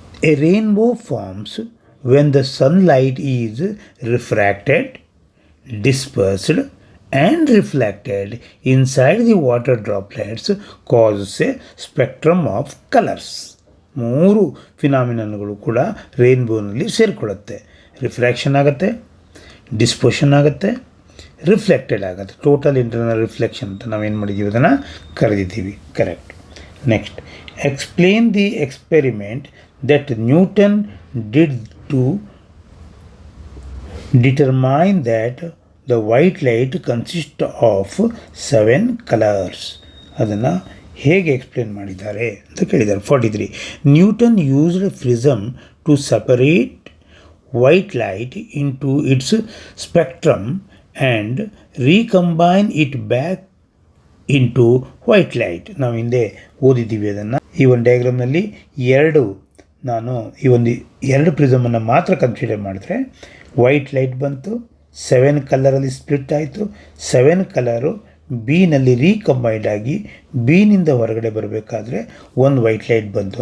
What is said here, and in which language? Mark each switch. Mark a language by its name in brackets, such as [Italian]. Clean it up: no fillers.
[English] A rainbow forms when the sunlight is refracted, dispersed and reflected inside the water droplets causes a spectrum of colors. [Kannada] 3 ಫಿನಾಮಿನನ್ಗಳು ಕೂಡ ರೇನ್ಬೋನಲ್ಲಿ ಸೇರಿಕೊಳ್ಳುತ್ತೆ. Refraction ಆಗುತ್ತೆ, dispersion ಆಗುತ್ತೆ, reflected ಆಗುತ್ತೆ. Total internal reflection ಅಂತ ನಾವೇನು ಮಾಡಿದ್ದೀವಿ ಅದನ್ನು ಕರೆದಿದ್ದೀವಿ. Correct. [English] Next, explain the experiment that Newton did to determine that the white light consists of 7 colors. [Kannada] ಅದನ್ನು ಹೇಗೆ ಎಕ್ಸ್ಪ್ಲೇನ್ ಮಾಡಿದ್ದಾರೆ ಅಂತ ಕೇಳಿದ್ದಾರೆ. 43. [English] Newton used prism to separate white light into its spectrum and recombine it back into white light. [Kannada] ನಾವು ಹಿಂದೆ ಓದಿದ್ದೀವಿ ಅದನ್ನು. ಈ ಒಂದು ಡಯಾಗ್ರಾಮ್ನಲ್ಲಿ ನಾನು ಈ ಒಂದು 2 ಪ್ರಿಸಮನ್ನು ಮಾತ್ರ ಕನ್ಸಿಡರ್ ಮಾಡಿದ್ರೆ ವೈಟ್ ಲೈಟ್ ಬಂತು, 7 ಕಲರಲ್ಲಿ ಸ್ಪ್ಲಿಟ್ ಆಯಿತು. 7 ಕಲರು ಬಿನಲ್ಲಿ ರೀಕಂಬೈಂಡ್ ಆಗಿ ಬಿನಿಂದ ಹೊರಗಡೆ ಬರಬೇಕಾದ್ರೆ ಒಂದು ವೈಟ್ ಲೈಟ್ ಬಂತು.